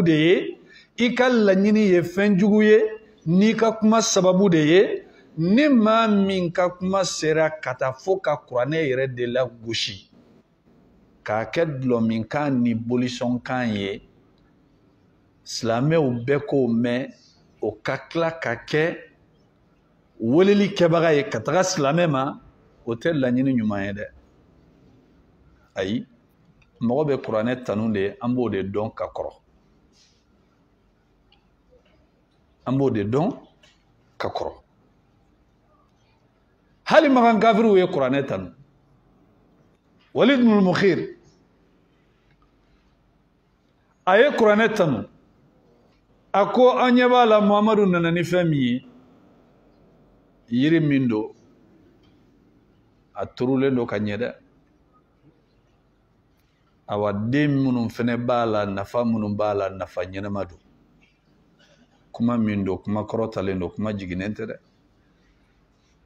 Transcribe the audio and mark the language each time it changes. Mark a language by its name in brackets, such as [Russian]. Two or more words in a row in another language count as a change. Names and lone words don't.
[Bambara] de ye i ka laɲini ye fɛn jugu ye n'i ka kuma sababu de ye ni maa min ka kuma sera ka taa fɔ ka kuranɛ yɛrɛ de la gosi k'a kɛ dulɔminkan ni bolisɔnkan ye silamɛw bɛɛ k'o mɛn o ka tila ka kɛ weleli kɛbaga ye ka taga silamɛ ma o tɛ laɲini ɲuman ye dɛ ayi mɔgɔ bɛ kuranɛ tanu de an b'o de dɔn ka kɔrɔ an b'o de dɔn ka kɔrɔ hali makan kafiriw ye kuranɛ tanu Walid ibn al-Mughir a ye kuranɛ tanu a ko an ɲɛ b'a la Muhamadu nana ni fɛn min ye yiri min don a turulen don ka ɲɛ dɛ awa den minnu fɛnɛ b'a la nafa minnu b'a la nafa ɲɛnama don kuma min don kuma kɔrɔtalen don kuma jiginnen tɛ dɛ